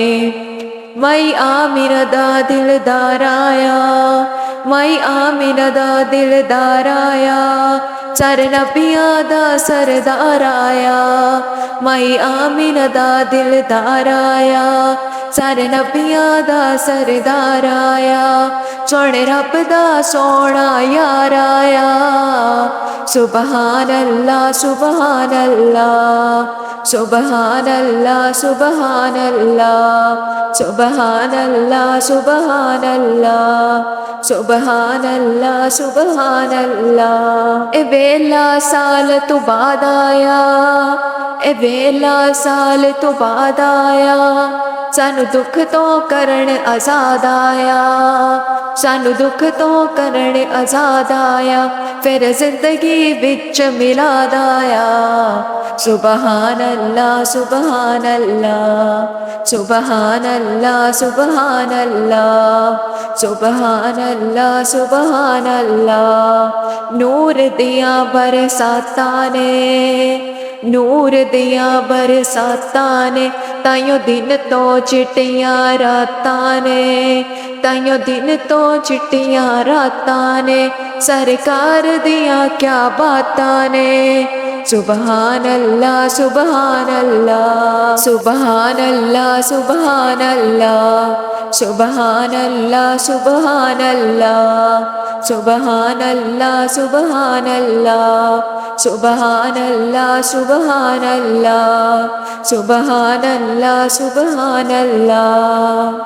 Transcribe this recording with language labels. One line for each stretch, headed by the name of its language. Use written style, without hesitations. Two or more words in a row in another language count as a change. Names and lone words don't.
Punjabi: مائی آمنہ دا دلدار آیا مائی آمنہ دا دلدار آیا سر نبیاں دا سردار آیا مائی آمنہ دا دلدار آیا سر نبیاں دا سردار آیا سوہنے رب دا سوہنا یار آیا
Arabic: سبحان الله سبحان الله سبحان الله سبحان الله سبحان الله سبحان الله سبحان الله سبحان
Punjabi: اللہ اے ویلا سال تو بعد آیا اے ویلا سال تو بعد آیا سانوں دکھ تو کرن آزاد آیا سانوں دکھ تو کرن آزاد آیا فیر زندگی وچ میلاد آیا
Arabic: سبحان الله سبحان الله سبحان الله سبحان الله سبحان الله سبحان الله
Punjabi: نور دیاں برساتاں نے نور دیاں برساتاں نے تائیوں دن تو چٹیاں راتاں نے تائیوں دن تو چٹیاں راتاں نے سرکار دیاں کیا باتاں نے
Arabic: سبحان الله سبحان الله سبحان الله سبحان الله سبحان الله سبحان الله سبحان الله سبحان الله سبحان الله سبحان الله سبحان الله سبحان الله.